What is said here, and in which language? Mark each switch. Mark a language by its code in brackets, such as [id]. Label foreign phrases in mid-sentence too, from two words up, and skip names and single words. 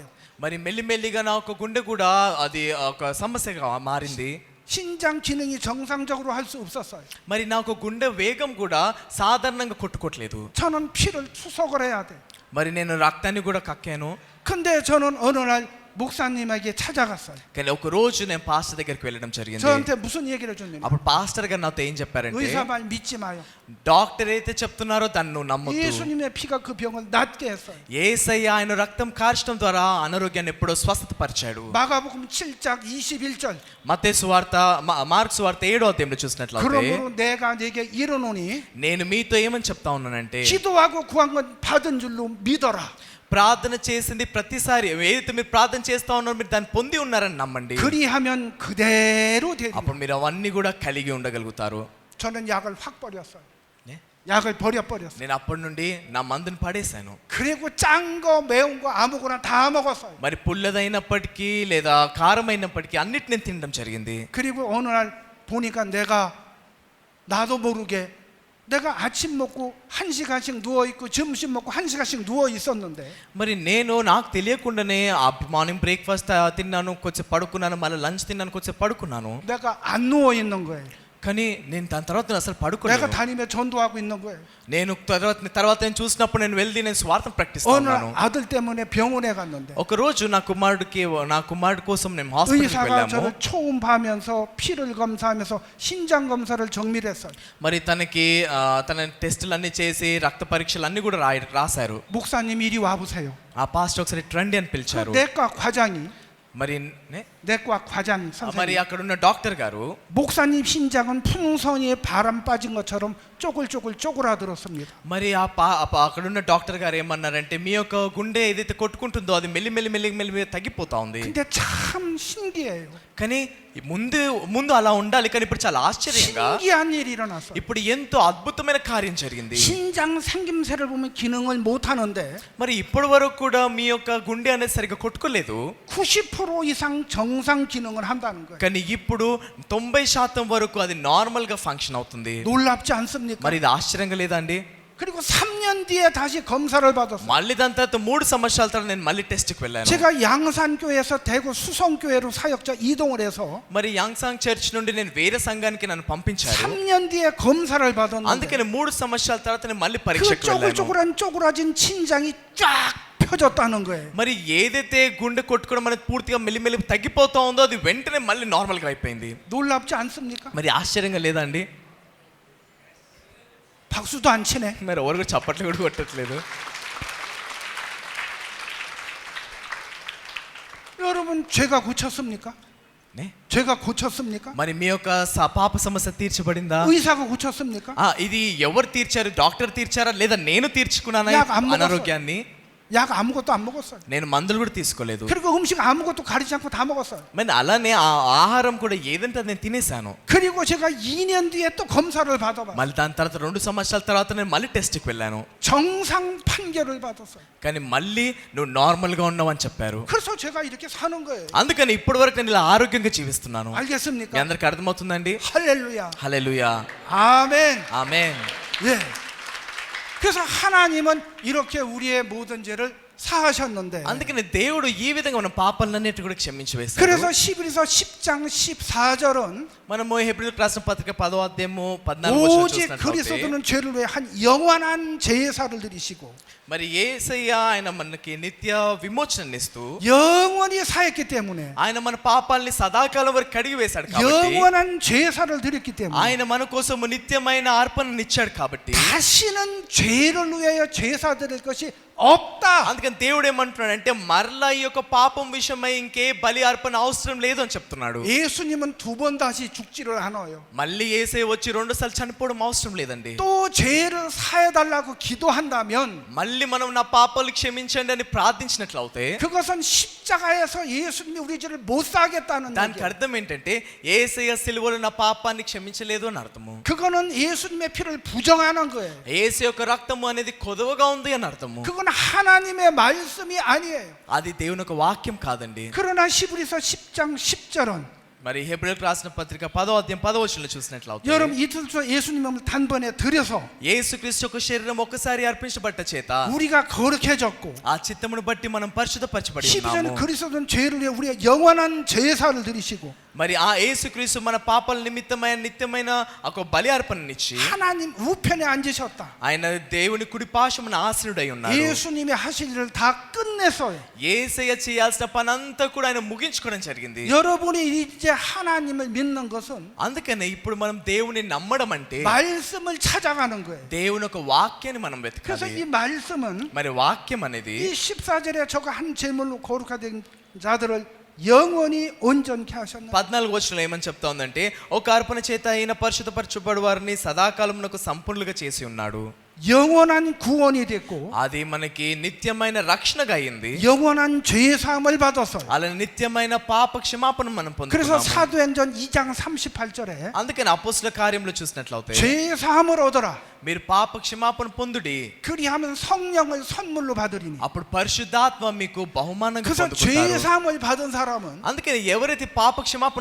[te] మరి మెల్లిమెల్లిగా నా ఒక గుండె కూడా అది ఒక సమస్యగా మారింది. [ko] 신장 기능이 정상적으로 할 수 없었어요. [te] మరి నాకు గుండె వేగం కూడా సాధారణంగా కొట్టుకోవట్లేదు. [ko] 저는 피를 투석을 해야 돼. [te] మరి నేను రక్తాన్ని కూడా కక్కాను. [ko] 근데 저는 어느 날 목사님에게 찾아갔어요. [te] కానీ ఒక రోజు నేను పాస్టర్ దగ్గరికి వెళ్ళడం జరిగింది. [ko] 저한테 무슨 얘기를 해줬냐면 [te] అప్పుడు పాస్టర్ గారు నాతో ఏం చెప్పారంటే [ko] 의사 말 믿지 마요. [te] డాక్టర్ అయితే చెప్తున్నారో దాన్ని నువ్వు నమ్మొద్దు. [ko] 예수님의 피가 그 병을 낫게 했어요. [te] యేసయ్య ఆయన రక్తం కార్చడం ద్వారా అనారోగ్యాన్ని ఎప్పుడో స్వస్థత పరిచాడు. [ko] 마가복음 7장 21절. [te] మత్తయి సువార్త మార్కు సువార్త 7వ అధ్యాయంలో చూసినట్లయితే [ko] 그러므로 내가 네게 이르노니 [te] నేను మీతో ఏమని చెప్తా ఉన్నానంటే [ko] 기도하고 구한 건 받은 줄로 믿어라. [te] ప్రార్థన చేసింది ప్రతిసారి ఏదైతే మీరు ప్రార్థన చేస్తా ఉన్నారో మీరు దాన్ని పొంది ఉన్నారని నమ్మండి. [ko] 그리하면 그대로 되리라. [te] అప్పుడు మీరు అవన్నీ కూడా కలిగి ఉండగలుగుతారు. [ko] 저는 약을 확 버렸어요. 약을 버렸어요. [te] నేను అప్పటి నుండి నా మందుని పడేశాను. [ko] 그리고 짠 거 매운 거 아무거나 다 먹었어요. [te] మరి పుల్లదైనప్పటికీ లేదా కారమైనప్పటికీ అన్నిటిని నేను తినడం జరిగింది. [ko] 그리고 어느 날 보니까 내가 나도 모르게 내가 아침 먹고 1시간씩 누워 있고 점심 먹고 1시간씩 누워 있었는데 [te] మరి నేను నాకు తెలియకుండానే [en] morning breakfast [te] తిన్నాను, కొంచెం పడుకున్నాను, మళ్ళీ లంచ్ తిన్నాను, కొంచెం పడుకున్నాను. [ko] 내가 안 누워 있는 거예요. [te] కానీ నేను దాని తర్వాత నేను అసలు [ko] 내가 [te] పడుకోలేదు. [ko] 다니며 전도하고 있는 거예요. [te] నేను తర్వాత నేను చూసినప్పుడు నేను వెళ్ళి నేను స్వార్థం [ko] 어느 [te] ప్రకటిస్తున్నాను. [ko] 날 아들 때문에 병원에 갔는데 [te] ఒక రోజు నా కుమారుడి కోసం నేను హాస్పిటల్కి [ko] 의사가 [te] వెళ్ళాము. [ko] 저를 초음파하면서 피를 검사하면서 신장 검사를 정밀히 했어요. [te] మరి తనకి తన టెస్టులు అన్ని చేసి రక్త పరీక్షలు అన్ని కూడా రాశారు. [ko] 목사님 이리 와보세요. [te] ఆ పాస్టర్ ఒకసారి రండి అని పిలిచారు. [ko] 내과 과장이 [te] మరి [ko] 내과 과장 [te] మరి [ko] 선생님 [te] అక్కడ ఉన్న డాక్టర్ గారు [ko] 목사님 심장은 풍선이에 바람 빠진 것처럼 쪼글쪼글 쪼그라들었습니다. [te] మరి అక్కడున్న డాక్టర్ గారు ఏమన్నారంటే మీ యొక్క గుండె ఏదైతే కొట్టుకుంటుందో అది మెల్లి తగ్గిపోతా ఉంది. [ko] 근데 참 신기해요. [te] కానీ ముందు అలా ఉండాలి, కానీ ఇప్పుడు చాలా ఆశ్చర్యంగా [ko] 신기한 일이 일어났어요. [te] ఇప్పుడు ఎంతో అద్భుతమైన కార్యం జరిగింది. [ko] 신장 생김새를 보면 기능을 못 하는데 [te] మరి ఇప్పటి వరకు కూడా మీ యొక్క గుండె అనేది సరిగ్గా కొట్టుకోలేదు, [ko] 90% 이상 정상 기능을 한다는 거예요. [te] కానీ ఇప్పుడు 90% వరకు అది నార్మల్ గా ఫంక్షన్ అవుతుంది. [ko] 놀랍지 않습니까? [te] మరి ఇది ఆశ్చర్యంగా లేదా అండి? [ko] 그리고 3년 뒤에 다시 검사를 받았어요. [te] మళ్ళీ దాని తర్వాత 3 సంవత్సరాల తర్వాత నేను మళ్ళీ టెస్ట్కి వెళ్ళాను. [ko] 제가 양산교회에서 대구 수성교회로 사역자 이동을 해서 [te] మరి యాంగ్సాంగ్ చర్చ్ నుండి నేను వేరే సంఘానికి నన్ను పంపించారు. [ko] 3년 뒤에 검사를 받았는데 [te] అందుకని 3 సంవత్సరాల తర్వాత నేను మళ్ళీ [ko] 그 [te] పరీక్షకు వెళ్ళాను. [ko] 쪼글쪼글한 친장이 쫙 펴졌다는 거예요. [te] మరి ఏదైతే గుండె కొట్టుకోవడం అనేది పూర్తిగా మెల్లి తగ్గిపోతా ఉందో అది వెంటనే మళ్ళీ నార్మల్ గా అయిపోయింది. [ko] 놀랍지 않습니까? [te] మరి ఆశ్చర్యంగా లేదా అండి? [ko] 박수도 안 치네. [te] మరి ఎవరు కూడా చప్పట్లు కూడా కొట్టట్లేదు. [ko] 여러분 죄가 고쳤습니까? 네? 죄가 고쳤습니까? [te] మరి మీ యొక్క పాప సమస్య తీర్చబడిందా? [ko] 의사가 고쳤습니까? [te] ఇది ఎవరు తీర్చారు? డాక్టర్ తీర్చారా లేదా నేను తీర్చుకున్నానా నాకు అమ్మగారు- అనారోగ్యాన్ని? [ko] 약 아무것도 안 먹었어요. [te] నేను మందులు కూడా తీసుకోలేదు. [ko] 그리고 음식 아무것도 가리지 않고 다 먹었어요. [te] మరి అలానే ఆ ఆహారం కూడా ఏదంటే అది నేను తినేసాను. [ko] 그리고 제가 2년 뒤에 또 검사를 받아봐요. [te] మళ్ళీ దాని తర్వాత 2 సంవత్సరాల తర్వాత నేను మళ్ళీ టెస్ట్కి వెళ్ళాను. [ko] 정상 판결을 받았어요. [te] కానీ మళ్ళీ నువ్వు నార్మల్ గా ఉన్నావు అని చెప్పారు. [ko] 그래서 제가 이렇게 사는 거예요. [te] అందుకని ఇప్పటి వరకు నేను ఇలా ఆరోగ్యంగా జీవిస్తున్నాను. మీ [ko] 알겠습니까? [te] అందరికి అర్థమవుతుందండి? [ko] 할렐루야. [te] హల్లెలూయా, [ko] 아멘. [te] ఆమేన్. [ko] 예. 그래서 하나님은 이렇게 우리의 모든 죄를 사하셨는데 [te] అందుకని దేవుడు ఈ విధంగా మన పాపాలన్నిటి కూడా క్షమించి వేశాడు. [ko] 그래서 히브리서 10장 14절은 [te] మనము హెబ్రీయులకు రాసిన పత్రిక 10వ అధ్యాయము 14వ వచనం [ko] 오직 [te] చూసినట్లయితే [ko] 그리스도는 죄를 위해 한 영원한 제사를 드리시고 [te] మరి యేసయ్య ఆయన మనకి నిత్య విమోచననిస్తూ [ko] 영원히 사했기 때문에 [te] ఆయన మన పాపాలని సదాకాలం వరకు కడిగి వేశాడు కాబట్టి [ko] 영원한 제사를 드렸기 때문에 [te] ఆయన మన కోసం నిత్యమైన అర్పణనిచ్చాడు కాబట్టి [ko] 다시는 죄를 위하여 제사 드릴 것이 없다. [te] అందుకని దేవుడు ఏమంటున్నాడంటే మరలా ఈ యొక్క పాపం విషయమై ఇంకే బలి అర్పణ అవసరం లేదు అని చెప్తున్నాడు. [ko] 예수님은 두 번 다시 죽지를 않아요. [te] మళ్ళీ యేసయ్య వచ్చి 2 సార్లు చనిపోవడం అవసరం లేదండి. [ko] 또 죄를 사해 달라고 기도한다면 [te] మళ్ళీ మనం నా పాపాలు క్షమించండి అని ప్రార్థించినట్లయితే [ko] 그것은 십자가에서 예수님이 우리 죄를 못 사겠다는 [te] దానికి [ko] 얘기예요. [te] అర్థం ఏంటంటే యేసయ్య సిలువలో నా పాపాన్ని క్షమించలేదు అని అర్థము. [ko] 그거는 예수님의 피를 부정하는 거예요. [te] యేసు యొక్క రక్తము అనేది కొదవగా ఉంది అని అర్థము. [ko] 그건 하나님의 말씀이 아니에요. [te] అది దేవుని యొక్క వాక్యం కాదండి. [ko] 그러나 히브리서 10장 10절은 [te] మరి హెబ్రీయులకు రాసిన పత్రిక 10వ అధ్యాయం 10వ వచనంలో చూసినట్లయితే [ko] 여러분 이틀 예수님을 단번에 들여서 [te] యేసుక్రీస్తు యొక్క శరీరం ఒక్కసారి అర్పించబడ్డ చేత [ko] 우리가 거룩해졌고 [te] ఆ చిత్తమును బట్టి మనం పరిశుద్ధపరచబడి [ko] 12절은 [te] ఉన్నాము. [ko] 그리스도는 죄를 위해 우리의 영원한 제사를 드리시고 [te] మరి ఆ యేసుక్రీస్తు మన పాపాల నిమిత్తమైన నిత్యమైన ఒక బలి అర్పణనిచ్చి [ko] 하나님 우편에 앉으셨다. [te] ఆయన దేవుని కుడి పార్శ్వమున ఆసీనుడై ఉన్నారు. [ko] 예수님이 하실 일을 다 끝내서요. [te] యేసయ్య చేయాల్సిన పని అంతా కూడా ఆయన ముగించుకోవడం జరిగింది. [ko] 여러분이 이제 하나님을 믿는 것은 [te] అందుకనే ఇప్పుడు మనం దేవుని నమ్మడం అంటే [ko] 말씀을 찾아가는 거예요. [te] దేవుని ఒక వాక్యాన్ని మనం [ko] 그래서 [te] వెతకాలి. [ko] 이 말씀은 [te] మరి వాక్యం అనేది [ko] 이 14절에 저거 한 제물로 거룩하된 자들을 영원히 온전케 하셨는데 [te] 14వ వచనంలో ఏమని చెప్తా ఉందంటే ఒక అర్పణ చేత అయిన పరిశుద్ధపరచబడు వారిని సదాకాలమునకు సంపూర్ణులుగా చేసి ఉన్నాడు. [ko] 영원한 구원이 됐고 [te] అది మనకి నిత్యమైన రక్షణగా అయింది. [ko] 영원한 죄 사함을 받았어요. [te] అలా నిత్యమైన పాప క్షమాపణ మనం [ko] 그래서 [te] పొందుతున్నాము. [ko] 사도행전 2장 38절에 [te] అందుకని అపోస్తల కార్యంలో చూసినట్లయితే [ko] 죄 사함을 얻어라. [te] మీరు పాప క్షమాపణ పొందుడి, [ko] 그리하면 성령을 선물로 받으리니. [te] అప్పుడు పరిశుద్ధాత్మ మీకు బహుమానంగా [ko] 그래서 [te] పొందుకుంటారు. [ko] 죄 사함을 받은 사람은 [te] అందుకని ఎవరైతే పాప క్షమాపణ